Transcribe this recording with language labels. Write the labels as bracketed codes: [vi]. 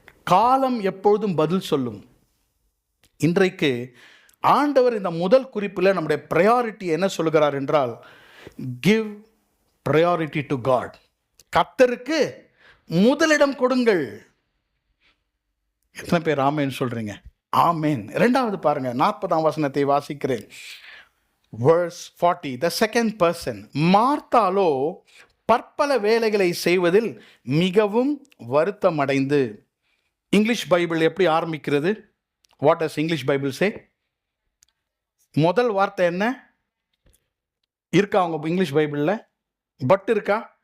[ta] காலம் எப்பொழுதும் பதில் சொல்லும். இன்றைக்கு ஆண்டவர் இந்த முதல் குறிப்பில் நம்முடைய ப்ரையாரிட்டி என்ன சொல்லுகிறார் என்றால், [en] give priority to God. [ta] கர்த்தருக்கு முதலிடம் கொடுங்கள். எத்தனை பேர் ஆமேன் சொல்றீங்க? ஆமேன். இரண்டாவது பாருங்க, 40ஆம் வசனத்தை வாசிக்கிறேன். [en] verse 40, the second person. [ta] மார்த்தாளோ பற்பல வேலைகளை செய்வதில் மிகவும் வருத்தம் அடைந்து. இங்கிலீஷ் பைபிள் எப்படி ஆரம்பிக்கிறது? [en] What does English Bible say? [ta] முதல் வார்த்தை என்ன இருக்கா அவங்க இங்கிலீஷ் பைபிளில்? பட் இருக்கா?